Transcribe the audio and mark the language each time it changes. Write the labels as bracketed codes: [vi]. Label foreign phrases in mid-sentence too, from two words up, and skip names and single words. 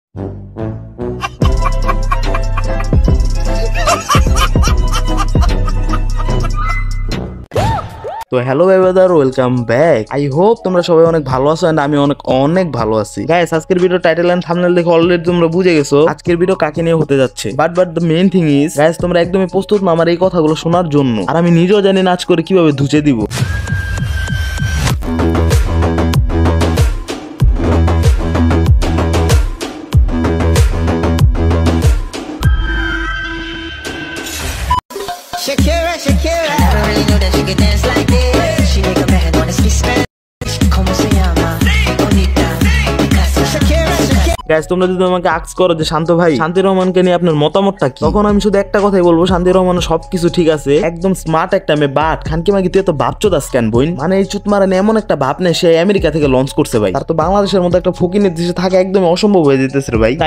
[en] তো hello brother, welcome back. I hope [bn] তোমরা সবাই অনেক ভালো আছো এন্ড আমি অনেক ভালো আছি। গাইস, আজকের [en] video title and thumbnail [bn] দেখে অলরেডি তোমরা বুঝে গেছো আজকের ভিডিও কাকে নিয়ে হতে যাচ্ছে। [en] but the main thing is guys, [bn] তোমরা একদমই প্রস্তুত না আমার এই কথাগুলো শোনার জন্য, আর আমি নিজেও জানি না আজ করে কিভাবে ধুচে দিব। [en] Shakira, Shakira. I never really knew that she could dance like this. She make a man wanna speak Spanish. [es] Como se llama? Bonita. Casa. Shakira, Shakira. [bn] গাইস, তোমরা যদি আমাকে আস্ক করো যে শান্ত ভাই, শান্তি রহমানকে নিয়ে আপনার মতামতটা কি, তখন আমি শুধু একটা কথাই বলবো, শান্তি রহমানের সবকিছু ঠিক আছে, একদম স্মার্ট একটা মেয়ে, বাট খানকি মাগি তুই এত ভাবচোদাস কেন বইন? মানে এই চুত মারানি এমন একটা ভাব নেই, সে আমেরিকা থেকে লঞ্চ করছে ভাই। তার তো বাংলাদেশের মতো একটা ফকিনের দেশে থাকা একদম অসম্ভব হয়ে যেতেছে রে ভাই।